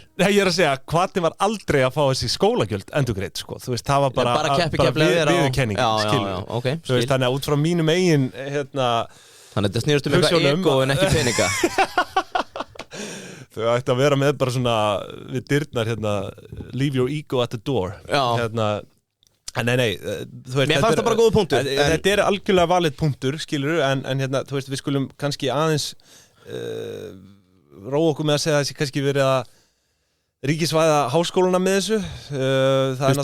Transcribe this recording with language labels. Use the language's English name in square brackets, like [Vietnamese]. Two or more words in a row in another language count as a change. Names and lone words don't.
[Icelandic] Nei, ég er að segja, hvati var aldrei að fá þessi skólagjöld endurgreitt, sko. Þú veist, það var bara viðurkenning, okay, þú veist, þannig að út frá mínum eigin Þannig að þetta snýrst eitthvað ego en ekki peninga Þau ætti að vera með bara svona við dyrnar, [English] leave your ego at the door Nei, þú veist [Icelandic] Mér fannst það bara góð punktur Þetta er algjörlega valið punktur, skilur en þú veist, við skulum kannski aðeins róa okkur með að segja að þessi kannski verið að ríkisvæða háskóluna með þessu það er